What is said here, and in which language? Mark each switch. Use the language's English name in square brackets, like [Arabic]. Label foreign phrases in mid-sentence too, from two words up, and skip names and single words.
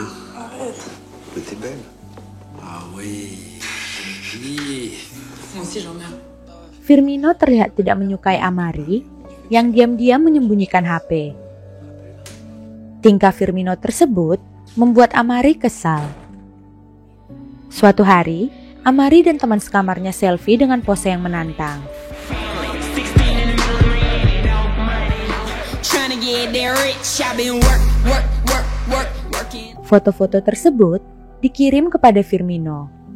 [French] Arrête. mais t'es belle. Ah oui. Oui. Moi aussi, j'en ai. [Indonesian] Firmino terlihat tidak menyukai Amari yang diam-diam menyembunyikan HP. Tingkah Firmino tersebut membuat Amari kesal. Suatu hari, Amari dan teman sekamarnya selfie dengan pose yang menantang. Foto-foto tersebut dikirim kepada Firmino.